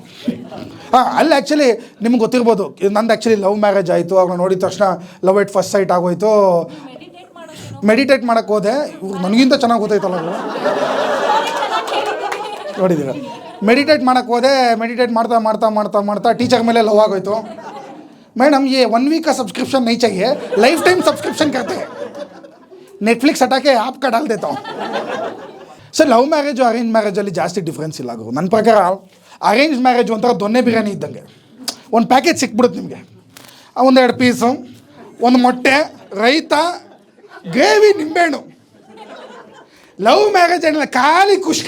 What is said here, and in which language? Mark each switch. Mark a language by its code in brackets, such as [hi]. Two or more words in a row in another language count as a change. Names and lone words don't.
[kn] ಅಲ್ಲಿ ಆ್ಯಕ್ಚುಲಿ ನಿಮ್ಗೆ ಗೊತ್ತಿರ್ಬೋದು, ನಂದು ಆ್ಯಕ್ಚುಲಿ [en] love marriage [kn] ಆಯಿತು. ಅವ್ರನ್ನ ನೋಡಿದ ತಕ್ಷಣ [en] love at first sight [kn] ಆಗೋಯ್ತು. ಮೆಡಿಟೇಟ್ ಮಾಡೋಕ್ಕೆ ಹೋದೆ. ನನಗಿಂತ ಚೆನ್ನಾಗಿ ಗೊತ್ತಾಯ್ತಲ್ಲ ಅವರು. ನೋಡಿದ್ದೀರ? ಮೆಡಿಟೇಟ್ ಮಾಡೋಕ್ಕೆ ಹೋದೆ. ಮೆಡಿಟೇಟ್ ಮಾಡ್ತಾ ಟೀಚರ್ ಮೇಲೆ ಲವ್ ಆಗೋಯ್ತು. [hi] मैडम ये 1 वीक का सब्सक्रिप्शन नहीं चाहिए, [en] lifetime subscription [hi] करते हैं, नेटफ्लिक्स हटा के आपका डाल देता हूँ. [kn] ಸರ್, [en] love marriage arrange [kn] ಮ್ಯಾರೇಜಲ್ಲಿ ಜಾಸ್ತಿ ಡಿಫ್ರೆನ್ಸ್ ಇಲ್ಲ ಗುರು. ನನ್ನ ಪ್ರಕಾರ [en] arrange marriage [kn] ಒಂಥರ ದೊನ್ನೆ ಬಿರಿಯಾನಿ ಇದ್ದಂಗೆ. ಒಂದು ಪ್ಯಾಕೇಜ್ ಸಿಕ್ಬಿಡುತ್ತೆ ನಿಮಗೆ. 1-2 ಪೀಸು, ಒಂದು ಮೊಟ್ಟೆ, ರೈತ, ಗ್ರೇವಿ, ನಿಂಬೆಹಣ್ಣು. [en] love marriage [kn] ಏನಿಲ್ಲ, ಖಾಲಿ ಕುಷ್ಕ.